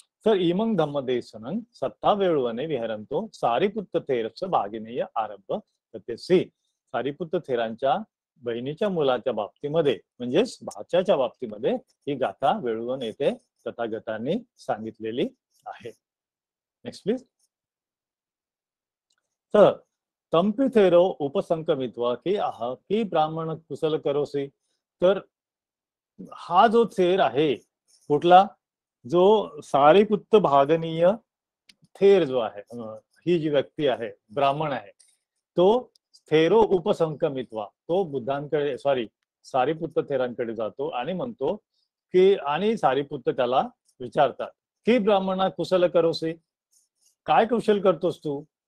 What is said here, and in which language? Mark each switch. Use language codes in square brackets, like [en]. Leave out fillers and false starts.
[pi] तर इमंग धम्मदेशनं सत्ता वेळवणे विहरंतो सारीपुत्त थेरस भागिनेय आरंभ तसेसी. [mr] सारीपुत्त थेरांच्या बहिणीच्या मुलाच्या बाबतीमध्ये म्हणजेच भाच्याच्या बाबतीमध्ये ही गाथा वेळवून येथे तथागतांनी सांगितलेली आहे. [en] Next please. [pi] तर तंपी थेरो उपसंकमित्वा की आह की ब्राह्मण कुशल करोसी. [mr] तर हा जो थेर आहे कुठला, जो सारीपुत्त भागनीय थेर जो आहे, ही जी व्यक्ती आहे, ब्राह्मण आहे, तो [pi] थेरो उपसंकमित्वा, [mr] तो बुद्धांकडे सारीपुत्त थेरांकडे जातो आणि म्हणतो की, आणि सारीपुत्त त्याला विचारतात की [pi] ब्राह्मणा कुशल करोसी, [mr] काय कुशल करतोस तू.